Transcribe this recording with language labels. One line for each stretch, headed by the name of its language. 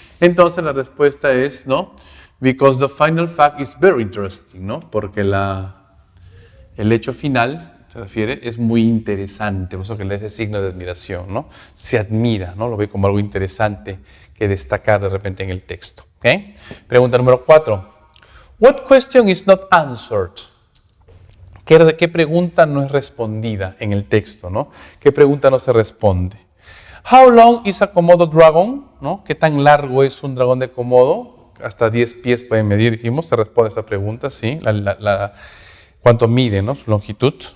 Spanish: Entonces la respuesta es, ¿no?
English: Because the final fact is very interesting,
Spanish: ¿no? Porque el hecho final, se refiere, es muy interesante, por eso que le da ese signo de admiración, ¿no? Se admira, ¿no? Lo ve como algo interesante que destacar de repente en el texto, ¿ok? Pregunta número 4.
English: What question is not answered?
Spanish: ¿Qué pregunta no es respondida en el texto, ¿no? ¿Qué pregunta no se responde?
English: How long is a Komodo dragon?
Spanish: ¿No? ¿Qué tan largo es un dragón de Komodo? Hasta 10 pies pueden medir, dijimos. Se responde a esta pregunta, sí. ¿Cuánto mide, ¿no? Su longitud.